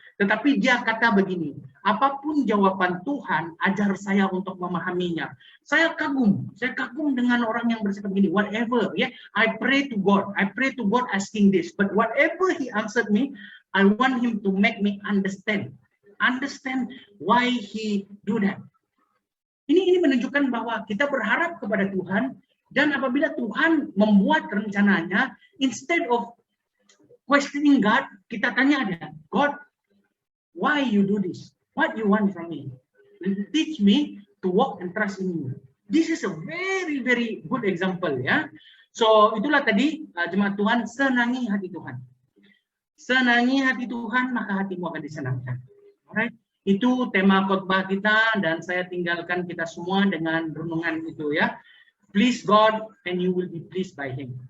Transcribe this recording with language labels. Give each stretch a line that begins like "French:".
Malay: Tetapi dia kata begini, apapun jawaban Tuhan, ajar saya untuk memahaminya. Saya kagum dengan orang yang bersikap begini.
English: Whatever, yeah, I pray to God asking this, but whatever he answered me, I want him to make me understand why he do that.
Malay: Ini menunjukkan bahwa kita berharap kepada Tuhan, dan apabila Tuhan membuat rencananya,
English: instead of questioning God,
Malay: kita tanya dia,
English: God, why you do this? What you want from me? Teach me to walk and trust in you. This is a very, very good example, ya.
Malay: So itulah tadi jemaat Tuhan, senangi hati Tuhan. Senangi hati Tuhan, maka hatimu akan disenangkan. Alright? Itu tema khotbah kita, dan saya tinggalkan kita semua dengan renungan itu, ya.
English: Please God and you will be pleased by Him.